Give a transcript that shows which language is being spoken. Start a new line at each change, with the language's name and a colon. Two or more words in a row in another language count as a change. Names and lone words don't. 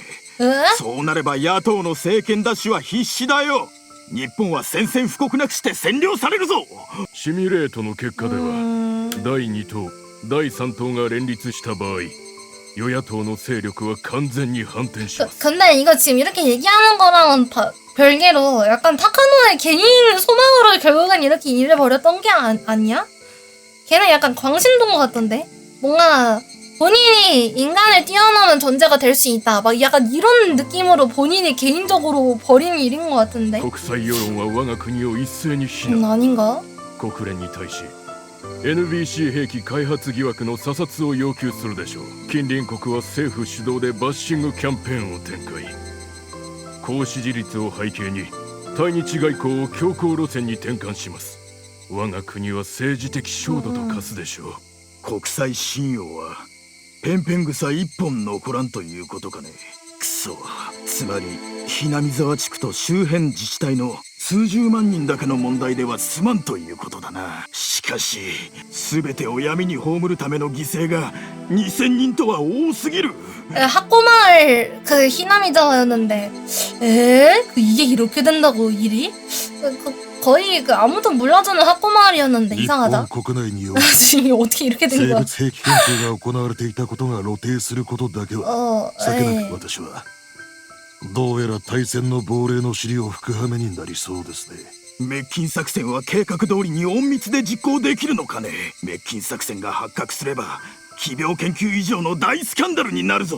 Korean: 에?
Japanese: そうなれば野党の政権奪取は必至だよ日本は宣戦布告なくして占領されるぞシミュレートの結果では第2党第3党が連立した場合与野党の勢力は完全に反転します
Korean: 근데 이거 지금 이렇게 얘기하는 거랑은 별개로 약간 타카노의 개인 소망으로 결국엔 이렇게 일을 벌였던 게 아니야? 걔는 약간 광신도인 것 같던데? 뭔가 본인이 인간을 뛰어넘은 존재가 될 수 있다. 막 약간 이런 느낌으로 본인이 개인적으로 벌인 일인 것 같은데?
Japanese: 国際世論は我が国を一斉に非難
Korean: 아닌가?
Japanese: 国連に対し NBC 兵器開発疑惑の査察を要求するでしょう近隣国は政府主導でバッシングキャンペーンを展開高支持率を背景に対日外交を強硬路線に転換します我が国は政治的焦土と化すでしょう国際信用はペンペン草一本残らんということかねくそつまりひなみ沢地区と周辺自治体の数十万人だけの問題では済まんということだなしかし全てを闇に葬るための犠牲が2000人とは多すぎる
Korean: 학고마을 그 히나미자였는데 이게 이렇게 된다고 일이? 거의 그 아무도 몰라주는 학고마을이었는데
Japanese: 日
Korean: 이상하다
Japanese: 本国内において
Korean: 지금 어떻게 이렇게 된
Japanese: 生
Korean: 거야
Japanese: 物兵器研究が行われていたことが露呈することだけは避けなく私はどうやら大戦の亡霊の尻を吹く羽目になりそうですね滅菌作戦は計画通りに隠密で実行できるのかね滅菌作戦が発覚すれば奇病研究以上の大スキャンダルになるぞ